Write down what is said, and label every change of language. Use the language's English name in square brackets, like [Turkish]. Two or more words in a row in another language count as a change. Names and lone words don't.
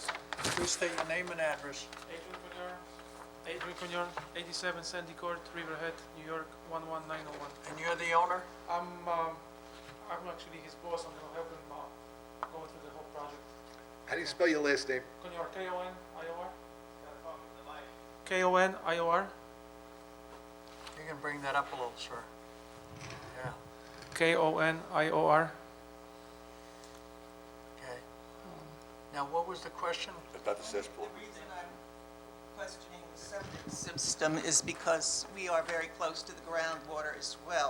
[English] Please state your name and address. Adrian Cunyor, 87 Sandy Court, Riverhead, New York, 11901. And you're the owner? I'm actually his boss. I'm gonna help him go through the whole project. How do you spell your last name? Cunyor, K-O-N-I-O-R. K-O-N-I-O-R. You can bring that up a little, sir. Yeah, K-O-N-I-O-R. okay. Now, what was the question? About the cesspool. the reason I'm questioning the septic system is because we are very close to the groundwater as well.